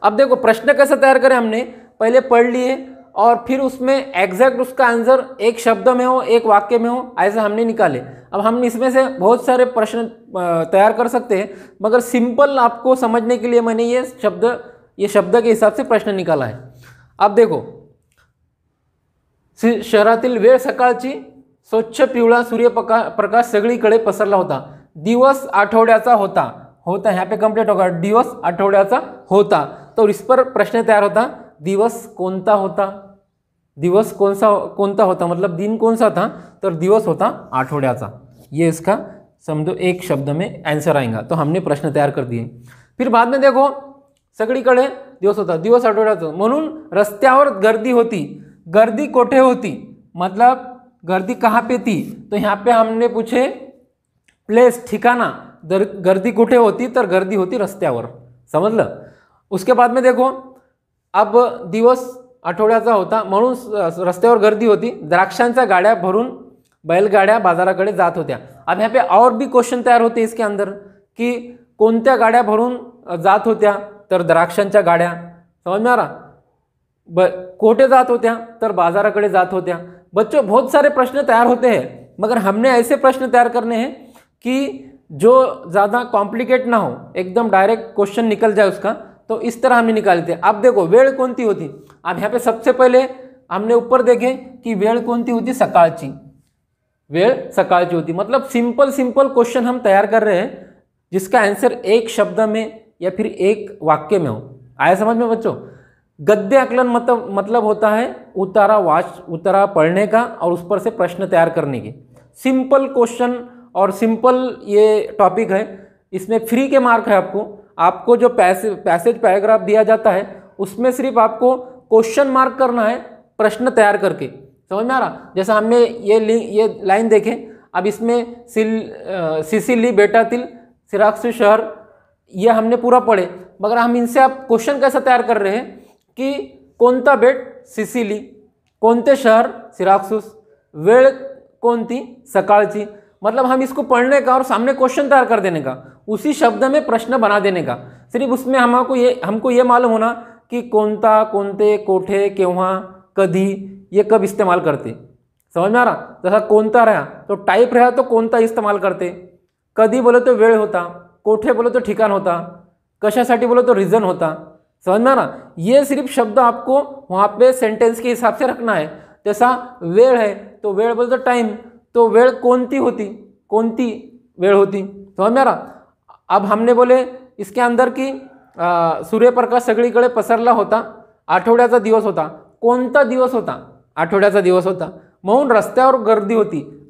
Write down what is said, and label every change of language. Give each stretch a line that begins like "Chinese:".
Hindi: अब देखो प्रश्न कैसे तैयार करें, हमने पहले पढ़ लिए और फिर उसमें एग्जैक्ट उसका आंसर एक शब्द में हो, एक वाक्य में हो, ऐसे हमने निकाले। अब हम इसमें से बहुत सारे प्रश्न तैयार कर सकते हैं, मगर सिंपल आपको समझने के लिए मैंने ये शब्द के हिसाब से प्रश्न निकाला है।
Marathi: अब देखो, शहरातील वेळ सकाळची, स्वच्छ पिवळा सूर्यप्रकाश सगळीकडे पसरला होता, दिवस आठवड्याचा होता।
Hindi: होता यहाँ पे कंप्लीट होगा,
Marathi: दिवस आठवड्याचा होता।
Hindi: तो इस पर प्रश्न तैयार होता,
Marathi: दिवस कोणता होता, दिवस कोणता होता
Hindi: मतलब दिन कौन सा था, तो
Marathi: दिवस होता आठवड्याचा।
Hindi: ये इसका समझो एक शब्द में आंसर आएगा। तो हमने प्रश्न तैयार कर दिए। फिर बाद में देखो,
Marathi: सगळीकडे दिवस होता, दिवस आठवड्याचा, म्हणून रस्त्यावर गर्दी होती। गर्दी कोठे होती
Hindi: मतलब गर्दी कहाँ पे थी, तो यहाँ पे हमने पूछे प्लेस, ठिकाना।
Marathi: गर्दी कुठे होती, तर गर्दी होती रस्त्यावर,
Hindi: समजलं। उसके बाद में देखो, अब
Marathi: दिवस आठवड्याचा होता म्हणून रस्त्यावर गर्दी होती, द्राक्षांच्या गाड्या भरून बैलगाड्या बाजाराकडे जात होत्या।
Hindi: अब यहाँ पे और भी क्वेश्चन तैयार होते इसके अंदर कि
Marathi: कोणत्या गाड्या भरून जात होत्या, तर द्राक्षांच्या गाड्या,
Hindi: समझ में आ रहा।
Marathi: कोठे जात होत्या, तर बाजाराकडे जात होत्या।
Hindi: बच्चों बहुत सारे प्रश्न तैयार होते हैं, मगर हमने ऐसे प्रश्न तैयार करने हैं कि जो ज़्यादा कॉम्प्लिकेट ना हो, एकदम डायरेक्ट क्वेश्चन निकल जाए उसका। तो इस तरह हमने निकाले थे। अब देखो
Marathi: वेळ कोणती होती,
Hindi: अब यहाँ पे सबसे पहले हमने ऊपर देखे कि
Marathi: वेळ कोणती होती, सकाळची, वेळ सकाळची होती।
Hindi: मतलब सिंपल क्वेश्चन हम तैयार कर रहे हैं जिसका आंसर एक शब्द में या फिर एक वाक्य में हो। आया समझ में बच्चों। गद्य आकलन मतलब होता है उतारा पढ़ने का और उस पर से प्रश्न तैयार करने की। सिंपल क्वेश्चन और सिंपल ये टॉपिक है, इसमें फ्री के मार्क है। आपको जो पैसेज पैराग्राफ दिया जाता है उसमें सिर्फ आपको क्वेश्चन मार्क करना है प्रश्न तैयार करके, समझ में आ रहा। जैसा हमने ये लाइन देखे, अब इसमें
Marathi: सिसिली बेटातील सिराक्सु शहर,
Hindi: ये हमने पूरा पढ़े, मगर हम इनसे आप क्वेश्चन कैसा तैयार कर रहे हैं कि
Marathi: कोणता बेट सिसिली, कोणते शहर सिराक्सुस, वेळ कोणती सकाळची।
Hindi: मतलब हम इसको पढ़ने का और सामने क्वेश्चन तैयार कर देने का, उसी शब्द में प्रश्न बना देने का। सिर्फ उसमें हमको ये मालूम होना कि कोणता, कोणते, कोठे, केव्हा, कधी, ये कब इस्तेमाल करते, समझ में आ रहा। जैसा कोणता रहा तो टाइप रहा तो कोणता इस्तेमाल करते, कधी बोले तो वेळ होता, कोठे बोले तो ठिकाण होता, कशासाठी बोले तो रीजन होता, समझ में आ रहा। ये सिर्फ शब्द आपको वहाँ पे सेंटेंस के हिसाब से रखना है। जैसा वेळ है तो वेळ बोले तो टाइम, तो
Marathi: वेळ कोणती होती, कोणती वेळ होती,
Hindi: समझ में आ रहा। अब हमने बोले इसके अंदर की
Marathi: सूर्यप्रकाश सगळीकडे पसरला होता, आठवड्याचा दिवस होता, कोणता दिवस होता, आठवड्याचा दिवस होता, म्हणून रस्त्यावर गर्दी होती।